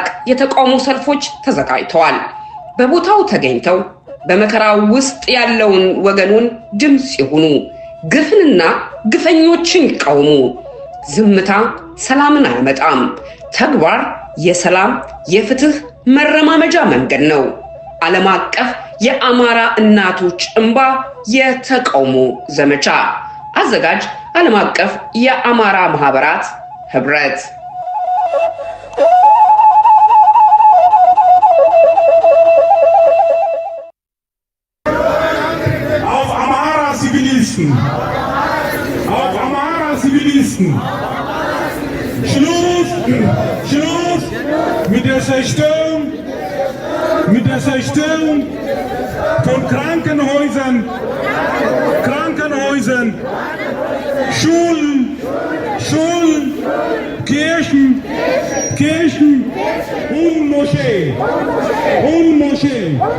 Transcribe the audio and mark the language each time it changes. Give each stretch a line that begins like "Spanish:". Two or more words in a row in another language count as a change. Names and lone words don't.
Amharic: የተቃውሞ ሰልፎች ተዘጋጅተዋል። በቦታው ተገኝተው በመከራው ውስጥ ያለውን ወገኑን ድምጽ ይሁኑ፣ ግፍንና ግፈኞችን ይቃወሙ። ዝምታ ሰላምን አያመጣም። ተግባር የሰላም የፍትህ መረማመጃ መንገድ ነው። ዓለም አቀፍ የአማራ እናቶች እንባ የተቃውሞ ዘመቻ አዘጋጅ ዓለም አቀፍ የአማራ ማህበራት ህብረት።
German: Auf Amara Zivilisten. Auf Amara Zivilisten. Schluss mit der Zerstörung von Krankenhäusern, Schulen, Kirchen und Moscheen.